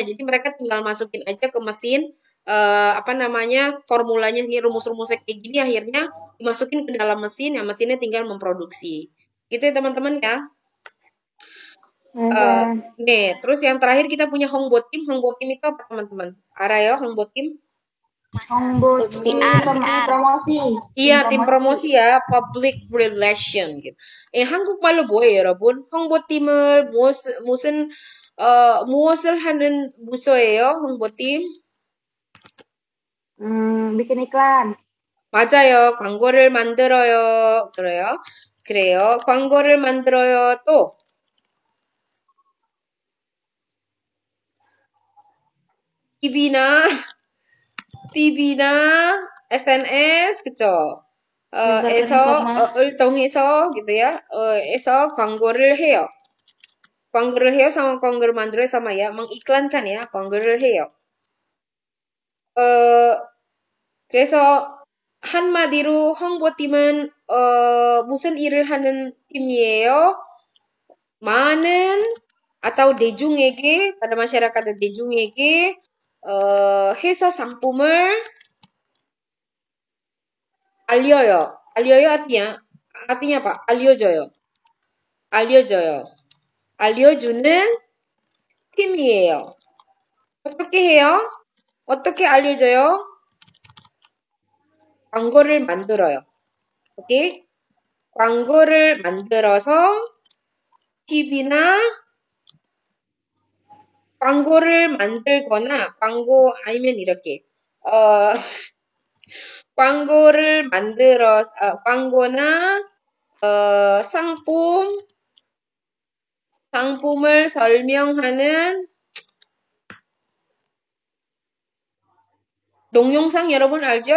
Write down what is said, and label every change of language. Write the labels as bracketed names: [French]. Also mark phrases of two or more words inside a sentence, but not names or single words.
[Indonesian] Jadi mereka tinggal masukin aja ke mesin apa namanya formulanya ini rumus-rumusnya kayak gini akhirnya dimasukin ke dalam mesin ya mesinnya tinggal memproduksi. Gitu ya teman-teman ya. Nih, terus yang terakhir kita punya Hongbo Team. Hongbo Team itu apa teman-teman? Ara ya Hongbo Team. Tim promosi. Iya, tim promosi ya, [English] public relation [Indonesian] gitu. [Korean] 한국말로 뭐예요, 여러분? 홍보팀을 무엇을 하는 부서예요, 홍보팀? [Indonesian] Bikin iklan. [Korean] 맞아요. 광고를 만들어요. 그래요. 광고를 만들어요. 또 TV나 SNS, 그쵸? [Indonesian] 통해서 gitu ya, [Korean] 에서 광고를 해요. 광고를 해요 [Indonesian] sama [Korean] 광고를 만들어요 [Indonesian] sama ya, mengiklankan ya, [Korean] 광고를 해요. 그래서 한마디로 홍보팀은 무슨 일을 하는 팀이에요? 많은 atau 대중에게, [Indonesian] pada masyarakat dan [Korean] 대중에게 회사 상품을 알려요. [Indonesian] 알려요 artinya artinya apa? [Korean] 알려줘요. 알려줘요. 알려주는 팀이에요. 어떻게 해요? 어떻게 알려줘요? 광고를 만들어요. 오케이? 광고를 만들어서 TV나 광고를 만들거나 광고 아니면 이렇게 광고를 만들어서 광고나 상품을 설명하는 동영상 여러분 알죠?